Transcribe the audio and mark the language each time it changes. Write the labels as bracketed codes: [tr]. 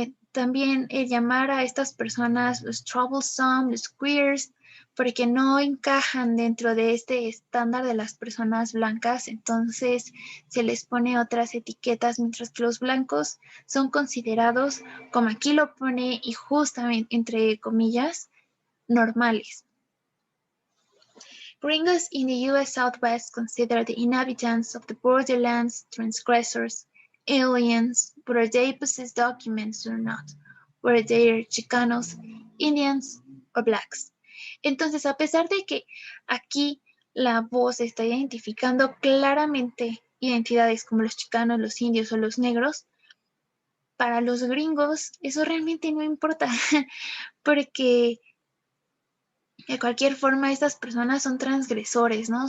[es] También el llamar a estas personas los troublesome, los queers, porque no encajan dentro de este estándar de las personas blancas, entonces se les pone otras etiquetas, mientras que los blancos son considerados, como aquí lo pone, y justamente entre comillas, normales. [en] Gringos in the U.S. Southwest consider the inhabitants of the borderlands transgressors, aliens, whether they possess documents or not, whether they are Chicanos, Indians or blacks. [es] Entonces, a pesar de que aquí la voz está identificando claramente identidades como los chicanos, los indios o los negros, para los gringos eso realmente no importa, porque de cualquier forma estas personas son transgresores, ¿no?